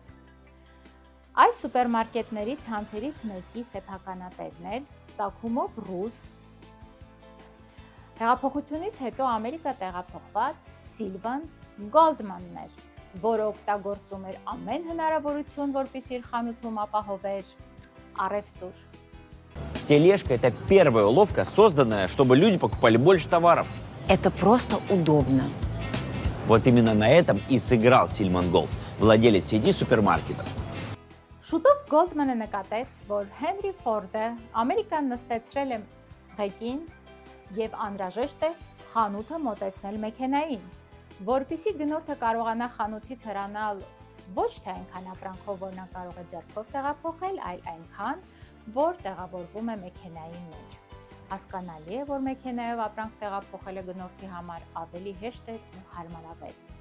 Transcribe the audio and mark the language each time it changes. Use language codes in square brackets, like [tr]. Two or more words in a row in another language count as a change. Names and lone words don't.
[hy] Այս սուպերմարկետների ցանցերից մեկի սեփականատերն էր ծագումով ռուս, հեղափոխությունից հետո Ամերիկա տեղափոխված Սիլվան Գոլդմանն էր, որը օգտագործում էր ամեն հնարավորություն, որպեսզի իր խանութում ապահովեր առևտուր։ [ru] Тележка – это первая уловка, созданная, чтобы люди покупали больше товаров. Это просто удобно. Вот именно на этом и сыграл Сильман Голд, владелец сети супермаркетов. [hy] Շուտով Գոլդմանը նկատեց, որ Հենրի Ֆորդը Ամերիկան նստեցրել է ղեկին եւ անհրաժեշտ է խանութը մոտեցնել մեքենային, որպեսզի գնորդը կարողանա խանութից հեռանալ ոչ թե այնքան ապրանքով, որ նա կարող է ձեռքով տեղափոխել, այլ այնքան, որ տեղավորվում է մեքենայի մեջ։ Հասկանալի է, որ մեքենայով ապրանք տեղափոխելը գնորդի համար ավելի հեշտ է ու հարմարավետ։